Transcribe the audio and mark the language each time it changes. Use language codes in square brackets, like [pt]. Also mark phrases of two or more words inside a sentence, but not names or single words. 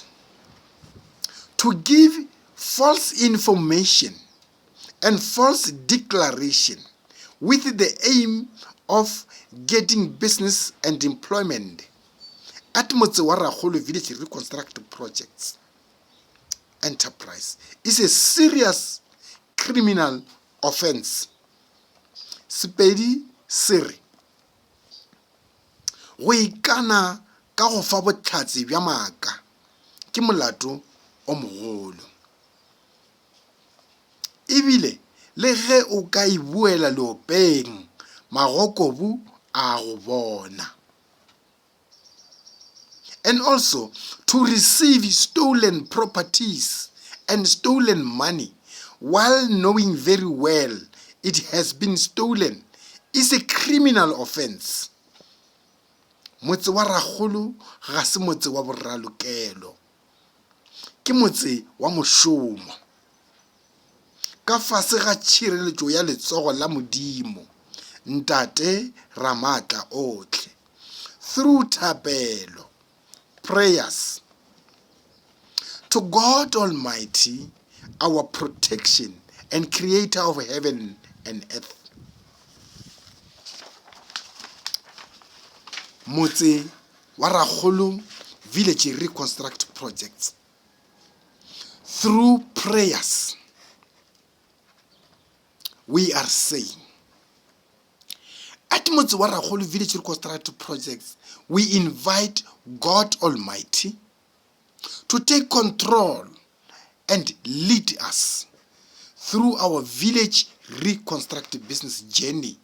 [en] to give false information and false declaration with the aim of getting business and employment at Motse wa Rakgolo Village Reconstruct Projects enterprise is a serious criminal offense. [nso] Sepedi sere go ikana ka go fa botlhatsi bja maaka ke molato o mogolo. Ebile le ge o ka ibuela leopeng magokobu a go bona. [en] And also to receive stolen properties and stolen money while knowing very well it has been stolen is a criminal offense. [nso] Motse wa Rakgolo ga se motse wa boralokelo, ke motse wa mošomo ka fase ga tšhireletšo ya letsogo la Modimo Ntate Ramatla otlhe, [en] through thapelo, prayers to God Almighty, our protection and creator of heaven and earth. Motse wa Rakgolo Village Reconstruct Projects, through prayers, we are saying, at Motse wa Rakgolo Village Reconstruct Projects, we invite God Almighty to take control and lead us through our village reconstructed business journey.